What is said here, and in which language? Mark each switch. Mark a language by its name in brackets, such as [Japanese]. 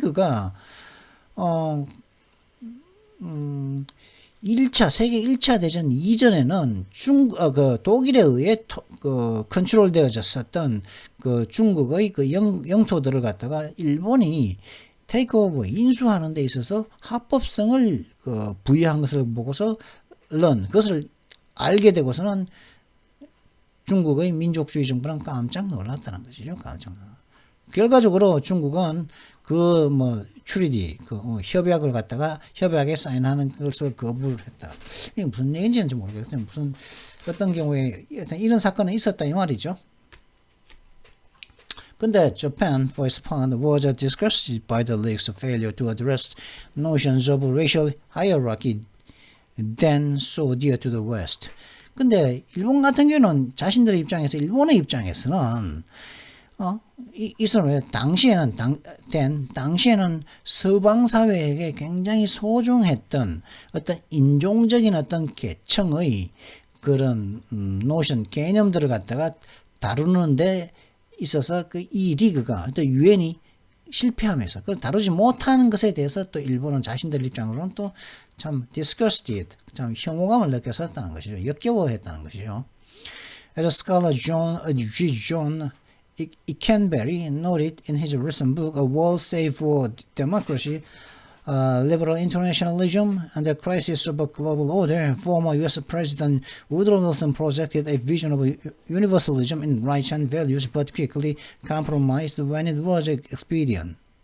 [Korean] 리그가 세계 1차 대전 이전에는 독일에 의해 컨트롤 되어졌었던 중국의 영토들을 갖다가 일본이 테이크오버 인수하는 데 있어서 합법성을 부여한 것을 보고서 그것을 알게 되고서는 중국의 민족주의 정부는 깜짝 놀랐다는 것이죠. 결과적으로 중국은 트리티, 협약을 갖다가 협약에 사인하는 것을 거부를 했다. 이게 무슨 얘기인지 모르겠어요. 어떤 경우에 이런 사건이 있었다 이 말이죠. [English] 근데 Japan, for its part, was disgusted by the League's failure to address notions of racial hierarchy then so dear to the West. [Korean] 근데 일본 같은 경우는 일본의 입장에서는 이스라엘 당시에는 서방 사회에게 굉장히 소중했던 어떤 인종적인 어떤 계층의 그런 노션 개념들을 갖다가 다루는데 있어서 이 리그가 어떤 유엔이 실패하면서 그걸 다루지 못하는 것에 대해서 또 일본은 자신들 입장으로는 또 참 disgusted, 참 혐오감을 느꼈었다는 것이죠. 역겨워했다는 것이죠. [English] As scholar John Ikenberry noted in his recent book, A World Save for Democracy, Liberal Internationalism and the Crisis of a Global Order, former U.S. President Woodrow Wilson projected a vision of universalism in rights and values, but quickly compromised when it was expedient.